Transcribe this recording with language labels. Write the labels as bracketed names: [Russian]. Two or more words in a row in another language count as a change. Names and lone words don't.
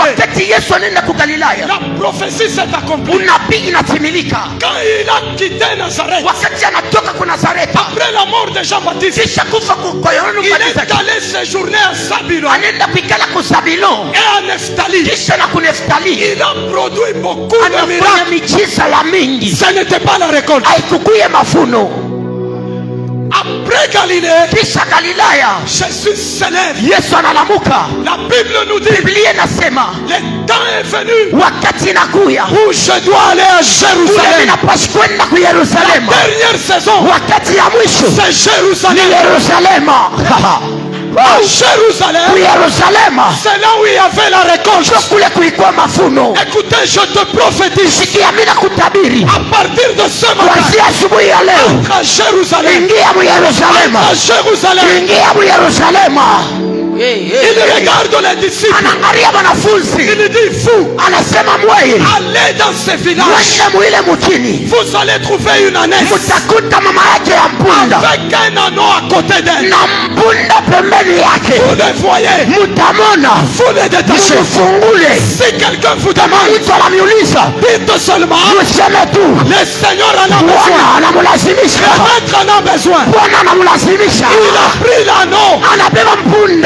[Swahili] Wakati Yesu anaenda ku Galilaya, [French] la prophétie s'est accomplie. [Swahili] unabii inatimilika. [French] Quand il a quitté Nazareth, [Swahili] Wakati anatoka ku Nazareti, [French] après la mort de Jean-Baptiste, [Swahili] kisha kufa kwa Yohana [French] il est [Swahili] Mbatizaji, [French] allé séjourner à Zabulon [Swahili] anaenda kuikala ku Zabilon [French] et à Nephtali. [Swahili] kisha na ku Neftali. [French] Il a produit beaucoup de [Swahili] Anafanya [French] miracles. [Swahili] miujiza ya mingi, [French] Ce n'était pas la récolte. [Swahili] haikukuye mafuno. [French] Après Galilée, [Swahili] Kisha Galilaya, [French] Jésus s'élève. [Swahili] Yesu analamuka. [French] La Bible nous dit, [Swahili] Biblia inasema [French] le temps est venu [Swahili] wakati inakuya [French] où je dois aller à [Swahili] ule [French] Jérusalem. [Swahili] minapashi kwenda ku Yerusalema. [French] Dernière saison, [Swahili] Wakati ya mwisho [French] c'est [Swahili] ni [French] Jérusalem. [Swahili] Yerusalema. [French] À Jérusalem, [Swahili] Ku Yerusalema [French] c'est là où il y avait la récolte. [Swahili] ndio kule kuikuwa mafuno. [French] Écoutez, je te prophétise, [Swahili] Sikia mimi nakutabiri, [French] à partir de ce matin, [Swahili] kuanzia asubuhi ya leo, [French] à Jérusalem, [Swahili] ingia mu Yerusalema, [French] à Jérusalem, [Swahili] ingia mu Yerusalema. [French] il regarde les disciples, [Swahili] Anaangalia wanafunzi, [French] il dit, vous, [Swahili] anasema mweye [French] allez dans ces villages, [Swahili] mwende muile mutini, [French] vous allez trouver une ânesse [Swahili] mutakuta mama yake ya mpunda [French] avec un anneau à côté d'elle. [Swahili] na mpunda pembeni yake, [French] Vous les voyez, [Swahili] mutamona, [French] vous les détachez. [Swahili] mufungule. [French] Si quelqu'un vous demande, [Swahili] Mtu anamiuliza [French] dites seulement, [Swahili] museme tu, [French] le Seigneur en a besoin, [Swahili] Bwana [French] le [Swahili] anamulazimisha, [French] maître en a besoin. [Swahili] Bwana anamulazimisha, [French] Il a pris l'anneau, [Swahili] anabeba mpunda,